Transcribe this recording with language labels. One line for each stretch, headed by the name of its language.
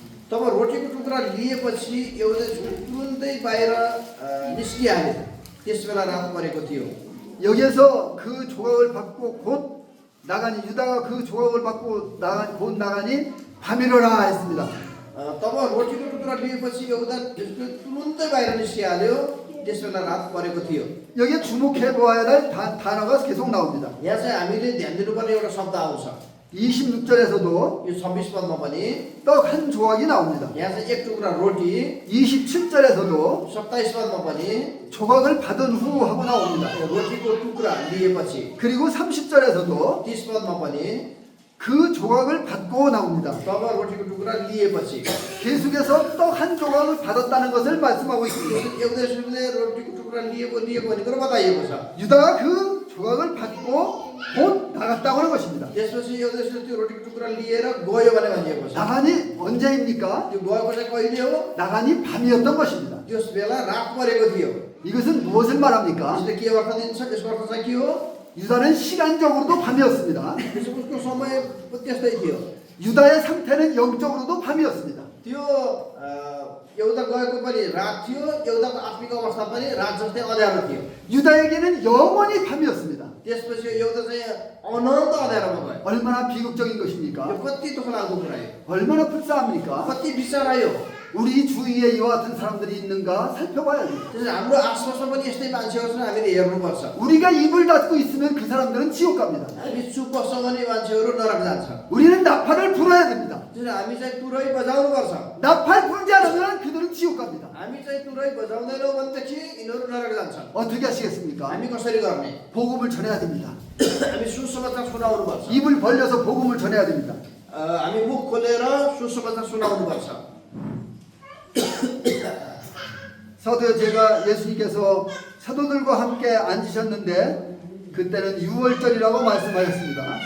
Nepali: तब रोटीको टुक्रा लिएपछि एउटा तुरुन्तै बाहिर निस्किहाल्यो। त्यसबेला रात परेको थियो।
Korean: 여기에서 그 조각을 받고 곧 나가니 유다가 그 조각을 받고 곧 나가니 밤이로라 했습니다.
Nepali: तब रोटीको टुक्रा लिएपछि एउटा तुरुन्तै बाहिर निस्किहाल्यो। त्यसबेला रात परेको थियो।
Korean: 여기에 주목해 보아야 될 단어가 계속 나옵니다.
Nepali: यहाँ चाहिँ हामीले ध्यान दिनुपर्ने एउटा शब्द आउँछ।
Korean: 26절에서도
Nepali: यो 26 पदमा पनि
Korean: 떡 한 조각이 나옵니다.
Nepali: यहाँ चाहिँ एक टुक्रा रोटी,
Korean: 27절에서도
Nepali: 27 पदमा पनि
Korean: 조각을 받은 후 하고 나옵니다.
Nepali: रोटीको टुक्रा लिएपछि,
Korean: 그리고 30절에서도
Nepali: 30 पदमा पनि
Korean: 그 조각을 받고 나옵니다.
Nepali: तब रोटीको टुक्रा लिएपछि
Korean: 계속해서 떡 한 조각을 받았다는 것을 말씀하고 있습니다.
Nepali: एउटाले रोटीको टुक्रा लिएको भन्ने कुरो बताइएको छ।
Korean: 유다가 그 조각을 받고 곧 나갔다고 하는 것입니다.
Nepali: त्यसपछि एउटाले त्यो रोटीको टुक्रा लिएर गयो भने भनिएको छ।
Korean: 나간이 언제입니까?
Nepali: त्यो गएको चाहिँ कहिले हो?
Korean: 나간이 밤이었던 것입니다.
Nepali: त्यस बेला रात परेको थियो।
Korean: 이것은 무엇을 말합니까?
Nepali: यसले के अर्थ दिन्छ? यसको अर्थ चाहिँ के हो?
Korean: 유다는 시간적으로도 밤이었습니다.
Nepali: उसको समय त्यस्तै थियो।
Korean: 유다의 상태는 영적으로도 밤이었습니다.
Nepali: त्यो एउटा गएको पनि रात थियो, एउटाको आत्मिक अवस्था पनि रात जस्तै अँध्यारो थियो।
Korean: 유다에게는 영원히 밤이었습니다.
Nepali: त्यसपछि एउटा चाहिँ अनन्त अँध्यारोमा गयो।
Korean: 얼마나 비극적인
Nepali: यो
Korean: 것입니까?
Nepali: कति दुःख लाग्दो कुरा हो,
Korean: 얼마나 불쌍합니까?
Nepali: कति विचार आयो।
Korean: 우리 주위에 이와 같은 사람들이 있는가 살펴봐야 돼요.
Nepali: त्यसैले हाम्रो आसपासमा पनि यस्तै मान्छेहरू छन्, हामीले हेर्नुपर्छ।
Korean: 우리가 입을 닫고 있으면 그 사람들은 지옥 갑니다.
Nepali: हामी चुप बस्छौँ भने मान्छेहरू नरक जान्छ।
Korean: 우리는 나팔을 불어야 됩니다.
Nepali: त्यसैले हामी चाहिँ तुरै बजाउनुपर्छ।
Korean: 나팔 불지 않으면 그들은 지옥 갑니다.
Nepali: हामी चाहिँ तुरै बजाउँदैनौँ भनेदेखि यिनीहरू नरक जान्छ।
Korean: 어떻게 하시겠습니까?
Nepali: हामी कसरी गर्ने?
Korean: 복음을 전해야 됩니다.
Nepali: हामी सुसमाचार सुनाउनुपर्छ।
Korean: 입을 벌려서 복음을 전해야 됩니다.
Nepali: हामी मुख खोलेर सुसमाचार सुनाउनुपर्छ।
Korean: 서두에 제가 예수님께서 사도들과 함께 앉으셨는데 그때는 유월절이라고 말씀하셨습니다.